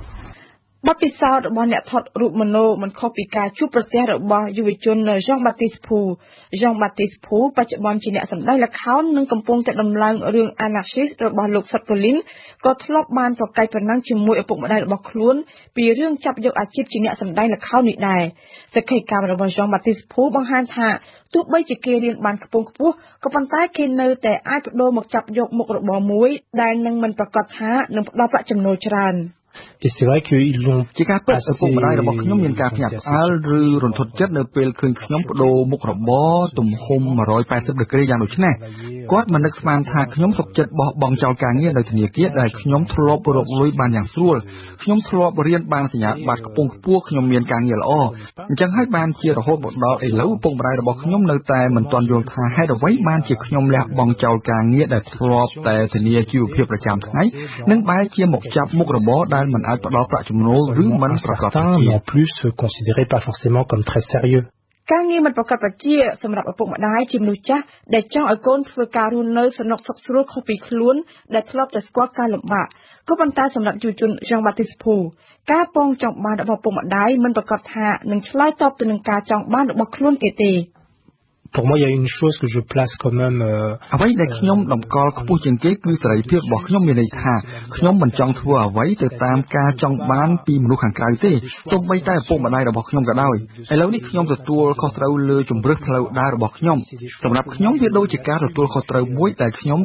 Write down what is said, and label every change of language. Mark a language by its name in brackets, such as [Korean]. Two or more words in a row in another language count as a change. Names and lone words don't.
[Khmer] បទពិសោធន៍របស់អ្នកថតរូបមនោមិនខុសពីការជួបប្រទះរបស់យុវជនយ៉ងបាទីសភូបច្ចុប្បន្នជាអ្នកសម្ដែងល្ខោននិងកំពុងតែដំឡើងរឿង Anarchist របស់លោកសុតពូលីនក៏ធ្លាប់បានប្រកែកប្រណាំងជាមួយឪពុកម្ដាយរបស់ខ្លួនពីរឿងចាប់យកអាជីពជាអ្នកសម្ដែងល្ខោននេះដែរសក្ខីកម្មរបស់យ៉ងបាទីសភូបង្ហាញថាទោះបីជាគេរៀនបានខ្ពង់ខ្ពស់ក៏ប៉ុន្តែគេនៅតែអាចបដូរមកចាប់យកមុខរបរមួយដែលនឹងមិនប្រកាសថានឹងផ្ដល់ប្រាក់ចំណូលច្រើន [French] Et c'est vrai qu'ils l'ont [Khmer] ជាការពិតឪពុកម្ដាយរបស់ខ្ញុំមានការភ្ញាក់ផ្អើលឬរន្ធត់ចិត្តនៅពេលឃើញខ្ញុំបដូរមុខរបរទំហំ180ដឺក្រេយ៉ាងដូចនេះគាត់ មិននឹកស្មានថាខ្ញុំសុខចិត្តបោះបង់ចោលការងារនៅធនាគារដែលខ្ញុំធ្លាប់រកលុយបានយ៉ាងស្រួលខ្ញុំធ្លាប់រៀនបានសញ្ញាបត្រខ្ពង់ខ្ពស់ខ្ញុំមានការងារល្អអញ្ចឹងហើយបានជារហូតមកដល់ឥឡូវឪពុកម្ដាយរបស់ខ្ញុំនៅតែមិនទាន់យល់ថាហេតុអ្វីបានជាខ្ញុំលះបង់ចោលការងារដែលធ្លាប់តែធានាជីវភាពប្រចាំថ្ងៃនិងបែរជាមកចាប់មុខរបរដែលមិនអាចផ្ដល់ប្រាក់ចំណូលឬមិនប្រកបជា [French] en plus se considéraient pas forcément comme très sérieux [Khmer] ការងារមិនប្រកបជាសម្រាប់ឪពុកម្ដាយជាមនុស្សចាស់ដែលចង់ឲ្យកូនធ្វើការរស់នៅសំណុកសុខស្រួលខុសពីខ្លួនដែលធ្លាប់តែស្គាល់ការលំបាកក៏ប៉ុន្តែសម្រាប់យុវជនយ៉ងបាទីសភូការពងចង់បានរបស់ឪពុកម្ដាយមិនប្រកាសថានឹងឆ្លើយតបទៅនឹងការចង់បានរបស់ខ្លួនគេទេ [French] Pour moi, il y a une chose que je place quand même [Khmer] អ្វីដែលខ្ញុំតម្កល់ខ្ពស់ជាងគេគឺសេរីភាពរបស់ខ្ញុំមានន័យថាខ្ញុំមិនចង់ធ្វើអ្វីទៅតាមការចង់បានពីមនុស្សខាងក្រៅទេទោះបីតែឪពុកម្ដាយរបស់ខ្ញុំក៏ដោយឥឡូវនេះខ្ញុំទទួលខុសត្រូវលើជំរឿសផ្លូវដើររបស់ខ្ញុំសម្រាប់ខ្ញុំវាដូចជាការទទួលខុសត្រូវមួយដែលខ្ញុំ